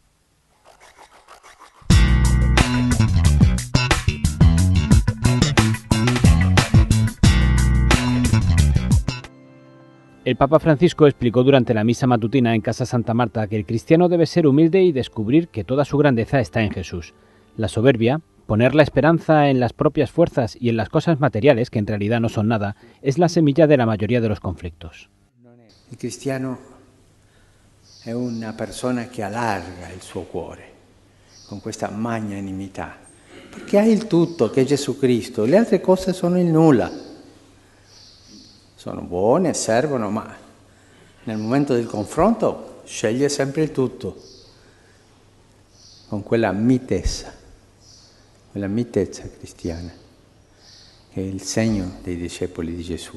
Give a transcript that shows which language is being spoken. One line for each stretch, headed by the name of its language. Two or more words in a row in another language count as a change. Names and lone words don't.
Spanish: El Papa Francisco explicó durante la misa matutina en Casa Santa Marta que el cristiano debe ser humilde y descubrir que toda su grandeza está en Jesús. La soberbia, poner la esperanza en las propias fuerzas y en las cosas materiales, que en realidad no son nada, es la semilla de la mayoría de los conflictos.
Italian: Il cristiano è una persona che allarga il suo cuore con questa magnanimità, perché ha il tutto, che è Gesù Cristo, le altre cose sono il nulla. Sono buone, servono, ma nel momento del confronto sceglie sempre il tutto, con quella mitezza cristiana, che è il segno dei discepoli di Gesù.